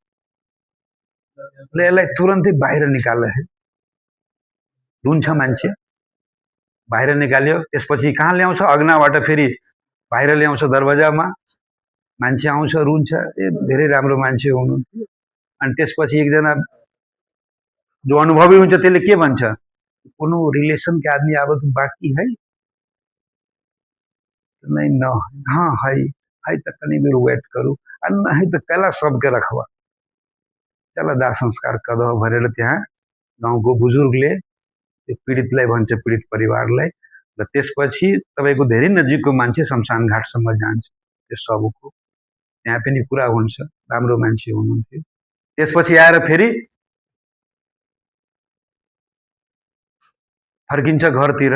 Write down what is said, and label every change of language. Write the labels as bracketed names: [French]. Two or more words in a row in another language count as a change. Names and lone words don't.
[Nepali] यसलाई तुरन्तै बाहिर निकाल्छ। रुन्छ मान्छे, बाहिर निकाल्यो, त्यसपछि कहाँ ल्याउँछ? अग्नाबाट फेरि बाहिर ल्याउँछ, दरवाजामा मान्छे आउँछ, रुन्छ, ए धेरै राम्रो मान्छे हुनुहुन्थ्यो। अनि त्यसपछि एकजना जो अनुभवी हुन्छ त्यसले के भन्छ? [Bhojpuri] कुनै रिलेसन के आदमी अब तो बाकी है? नहीं न, हाँ है त कनी देर वेट करू, नहीं त कैला सबके रखवा, चल दाह संस्कार कदह [Nepali] भनेर त्यहाँ गाउँको बुजुर्गले पीडितलाई भन्छ, पीडित परिवारलाई, र त्यसपछि तपाईको धेरै नजिकको मान्छे शमशान घाटसम्म जान्छ। त्यो सबको त्यहाँ पनि कुरा हुन्छ, राम्रो मान्छे हुनुहुन्थ्यो। त्यसपछि आएर फेरि फर्किन्छ घरतिर।